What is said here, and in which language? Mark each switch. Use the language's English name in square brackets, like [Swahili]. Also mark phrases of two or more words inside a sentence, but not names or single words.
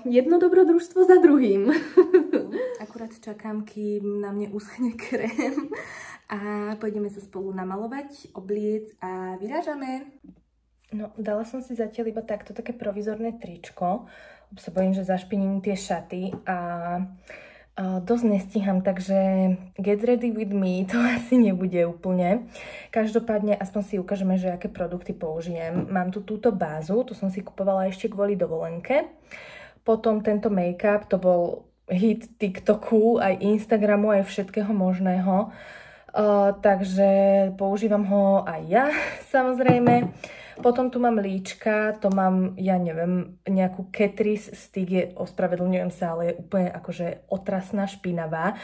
[Slovak] Jedno dobrodružstvo za druhým. Akurát čakám, kým na mne uschne krém a pôjdeme sa spolu namalovať, obliec a vyrážame. No, dala som si zatiaľ iba takto také provizorné tričko. Sa bojím, že zašpiním tie šaty a dosť nestíham, takže [English] get ready with me [Slovak] to asi nebude úplne. Každopádne aspoň si ukážeme, že aké produkty použijem. Mám tu túto bázu, tu som si kupovala ešte kvôli dovolenke. Potom tento make-up, to bol hit TikToku, aj Instagramu, aj všetkého možného. Takže používam ho aj ja, samozrejme. Potom tu mám líčka, to mám, ja neviem, nejakú Catrice Stick, ospravedlňujem sa, ale je úplne akože otrasná, špinavá.